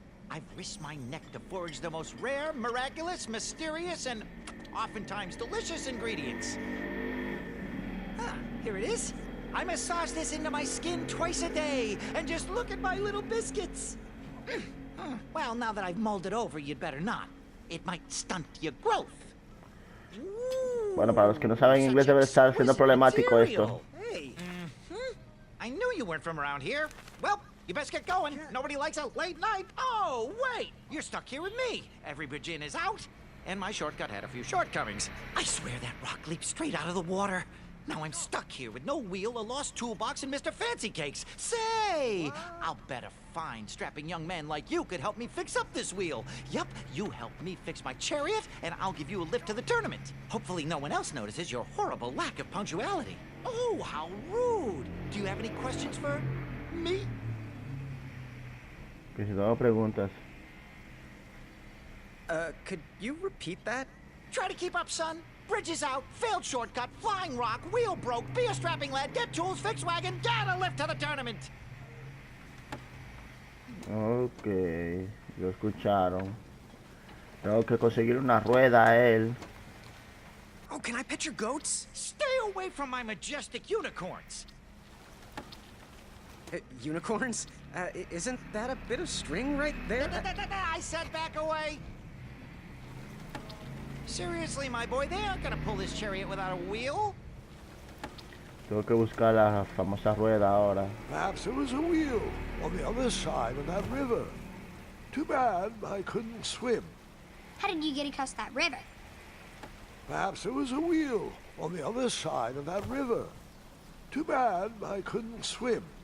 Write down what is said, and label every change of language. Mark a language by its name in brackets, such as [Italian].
[English] I've risked my neck to forage the most rare, miraculous, mysterious, and oftentimes delicious ingredients. Ah, here it is. I massage this into my skin twice a day, and just look at my little biscuits. Well, now that I've mulled it over, you'd better not. It might stunt your growth. [Spanish] Bueno, para los que no saben inglés debe estar siendo problemático esto. [English] Hey. I knew you weren't from around here. Well, you best get going. Nobody likes a late night. Oh, wait! You're stuck here with me. Every bridge in is out, and my shortcut had a few shortcomings. I swear that rock leaped straight out of the water. Now I'm stuck here with no wheel, a lost toolbox, and Mr. Fancy Cakes. Say, I'll bet a fine, strapping young man like you could help me fix up this wheel. Yup, you help me fix my chariot, and I'll give you a lift to the tournament. Hopefully no one else notices your horrible lack of punctuality. Oh, how rude. Do you have any questions for me? [Spanish] Que si no preguntas. [English] Could you repeat that? Try to keep up, son. Bridge is out, failed shortcut, flying rock, wheel broke, be a strapping lad, get tools, fix wagon, get a lift to the tournament. [Spanish] Ok, lo escucharon. Tengo que conseguir una rueda a él. [English] Oh, can I pet your goats? Stay away from my majestic unicorns. Unicorns? Isn't that a bit of string right there? I said back away. Seriously, my boy, they aren't gonna pull this chariot without a wheel. [Spanish] Tengo que buscar la famosa rueda ahora. [English] Perhaps there was a wheel on the other side of that river. Too bad I couldn't swim. How did you get across that river? Perhaps there was a wheel on the other side of that river. Too bad I couldn't swim.